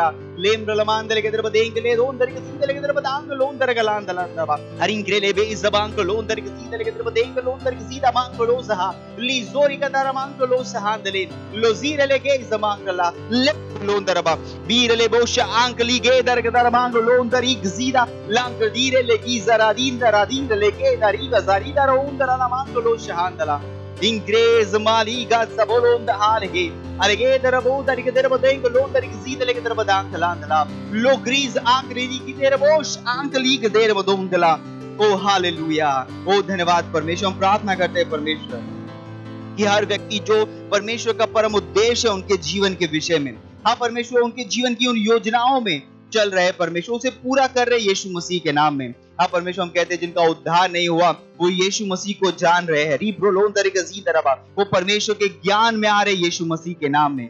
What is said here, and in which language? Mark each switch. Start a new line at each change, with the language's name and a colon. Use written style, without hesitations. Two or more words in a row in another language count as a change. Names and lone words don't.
Hindi: लेम्र लमांदले के दर बदेंग ले लोन दर के सीने लेके दर बदांग लोन दर गलांदला दबा हरिंग्रेले बे इस जबांग लोन दर के सीने लेके दर बदेंग लोन दर के सीधा मांग लो सहा ली जोरी का दर मांग लो सहांदले लोजीर ले के इस मांगला ले लोन दरबा बीर ले बोश आंकली गे दर के दर मांग लोन दर गजीदा लांग दीरे ले की जरा दिन ले के दरी गजारी दर ओन दर मांग लो सहांदला इंग्रेज मालीगा सबलोन द हालगे अलगे दर बो दर के दर बदेंग लोन दर के सीधे लेके दर बदांग लांदला लो ग्रीज आंकली की दर बोश आंकली के दर बदोंगला। ओ हालेलुया। ओ धन्यवाद परमेश्वर। हम प्रार्थना करते हैं परमेश्वर कि हर व्यक्ति जो परमेश्वर का परम उद्देश्य है उनके जीवन के विषय में, हाँ परमेश्वर उनके जीवन की उन योजनाओं में चल रहे परमेश्वर उसे पूरा कर रहे यीशु मसीह के नाम में। हाँ परमेश्वर हम कहते हैं जिनका उद्धार नहीं हुआ वो यीशु मसीह को जान रहे हैं, रीब्रोलोन तरीके से तरह वो परमेश्वर के ज्ञान में आ रहे यीशु मसीह के नाम में।